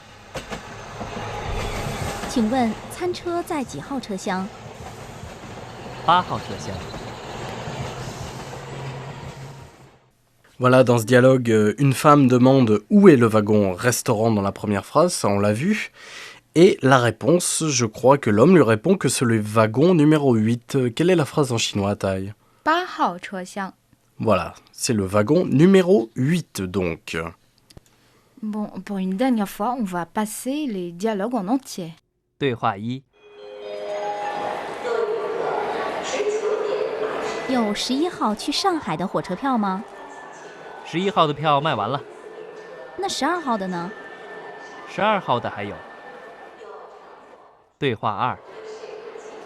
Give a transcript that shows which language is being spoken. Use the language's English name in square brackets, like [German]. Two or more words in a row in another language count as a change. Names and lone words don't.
[Chinese] 请问餐车在几号车厢 8号车厢。 [French] Voilà, dans ce dialogue, une femme demande où est le wagon-restaurant dans la première phrase, ça on l'a vu. Et la réponse, je crois que l'homme lui répond que c'est le wagon numéro 8. Quelle est la phrase en chinois, Taille? [Chinese] 8 号车厢。 [French] Voilà, c'est le wagon numéro 8 donc. Bon, pour une dernière fois, on va passer les dialogues en entier. [Chinese] 对话1，有11号去上海的火车票吗？ 11号的票卖完了，那12号的呢？ 12号的还有。对话2，